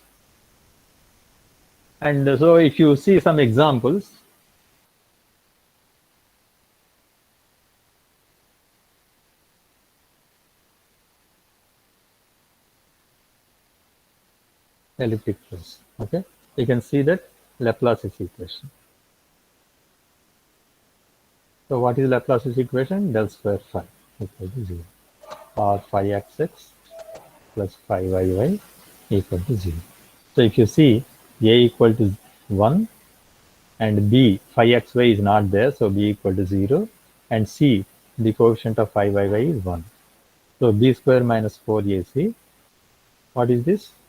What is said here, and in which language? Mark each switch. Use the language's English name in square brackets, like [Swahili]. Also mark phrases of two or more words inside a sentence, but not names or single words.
[English] And so if you see some examples, elliptic trace. Okay, you can see that Laplace's equation. So what is Laplace's equation? Del square phi equal to 0, or phi xx plus phi yy equal to 0. So if you see a equal to 1 and b phi xy is not there, so b equal to 0, and c the coefficient of phi yy is 1. So b square minus 4ac, what is this?